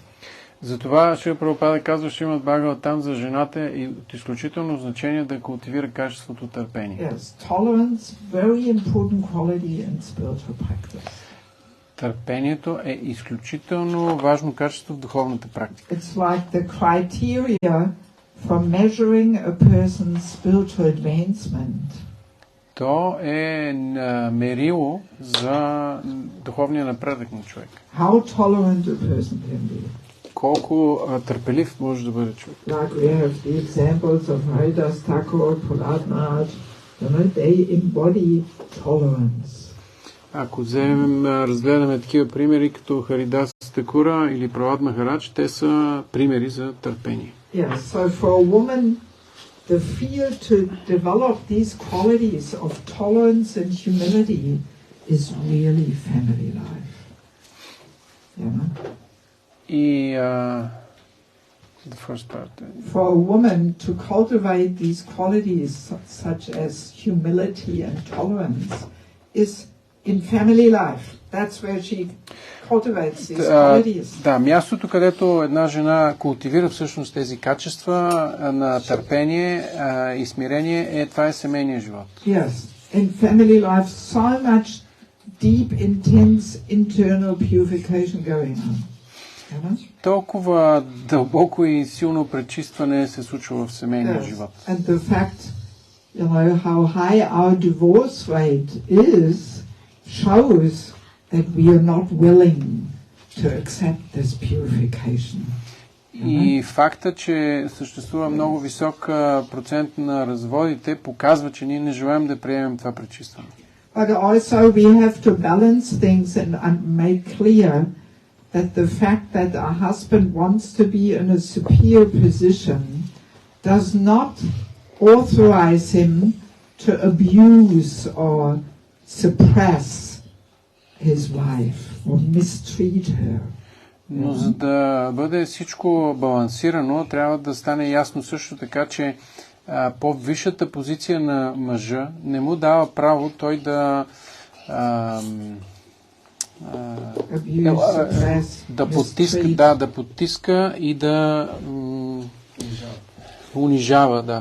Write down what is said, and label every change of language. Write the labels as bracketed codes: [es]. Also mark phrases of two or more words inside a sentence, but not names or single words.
[bg] Затова Шрила Прабхупада казва, че имат Бхагаватам за жената и от изключително значение да култивира качеството търпение. [en] Yes, tolerance, very important quality in spiritual practice. [bg] Търпението е изключително важно качество в духовната практика. [en] It's like the criteria for measuring a person's spiritual advancement. [bg] То е мерило за духовния напредък на човек. [en] How tolerant a person can be. [bg] Колко търпелив може да бъде човек. [en] Like we have the examples of Haridas Thakur, Prahlad Maharaj, they embody tolerance. [bg] Ако разгледаме такива примери като Харидас Такура или Пралад Махарадж, те са примери за търпение. [en] Yeah, so for a woman, the field to develop these qualities of tolerance and humility is really family life. Yeah. И the first part. For a woman to cultivate these qualities such as humility and tolerance is in family life. That's where she cultivates these qualities. [bg] Да, мястото, където една жена култивира всъщност тези качества на търпение и смирение, това е семейния живот. [en] Yes, in family life so much deep, intense internal purification going on. [bg] Толкова дълбоко и силно пречистване се случва в семейния живот. [en] And the fact, how high our divorce rate is shows that we are not willing to accept this purification. [bg] И факта, че съществува много висок процент на разводите, показва, че ние не желаем да приемем това пречистване. [en] But also we have to balance things and make clear that the fact that a husband wants to be in a superior position does not authorize him to abuse or suppress his wife or mistreat her. [bg] Но за да бъде всичко балансирано, трябва да стане ясно също така, че по-висшата позиция на мъжа не му дава право той да потиска и да унижава, да.